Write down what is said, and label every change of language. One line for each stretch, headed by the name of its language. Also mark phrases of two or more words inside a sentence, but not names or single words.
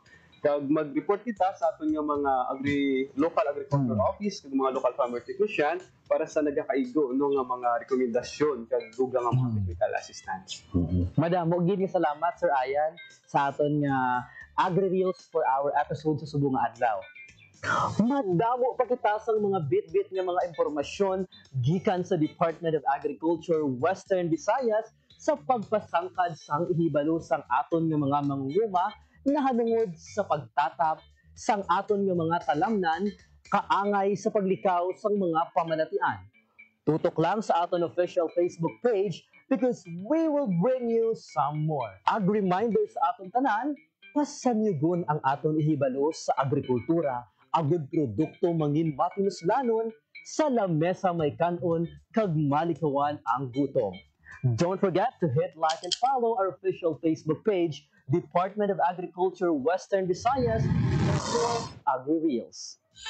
Hiligaynon: Kag mag-report kita sa aton nga mga local agriculture office kag mga local farmer technician para sa nagakaigo no nga mga rekomendasyon kag dugang nga mga
English: technical assistance.
Hiligaynon: Madam, mo gid nga salamat Sir Ayan sa aton nga Agri-Reels
English: for our episode
Hiligaynon: sa subong nga adlaw. Madamo pa kita sang mga bit-bit nga mga impormasyon gikan sa Department of Agriculture Western Visayas sa pagpasangkad sang ihibalo sang aton nga mga mangunguma na hanungod sa pagtatap sang aton nga mga talamnan kaangay sa paglikaw sang mga pamanatian. Tutok lang sa aton
English: official Facebook page because we will bring you some more.
Hiligaynon: Ag reminder sa aton tanan, pasanyugon ang aton ihibalo sa agrikultura agud produkto mangin matinuslanon sa lamesa may kanon kag malikawan ang gutom.
English: Don't forget to hit like and follow our official Facebook page, Department of Agriculture Western Visayas, Agri-Reels.